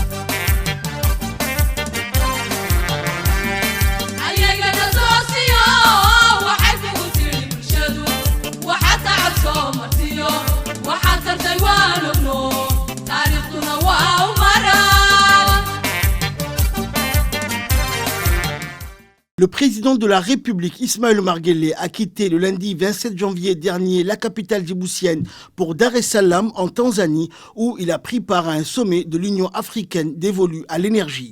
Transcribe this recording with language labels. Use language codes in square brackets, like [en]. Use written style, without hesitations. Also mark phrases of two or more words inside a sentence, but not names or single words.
[so] ayagana toosiyo waxay kugu tiri bulshadu waxaad tacab soo martiyo waxaad tartay waan ogno taariikhduna waa u maraa. [fr] Le président de la République, Ismaël Omar Guelleh, a quitté le lundi 27 janvier dernier la capitale djiboutienne pour Dar es Salaam en Tanzanie, où il a pris part à un sommet de l'Union africaine dévolu à l'énergie.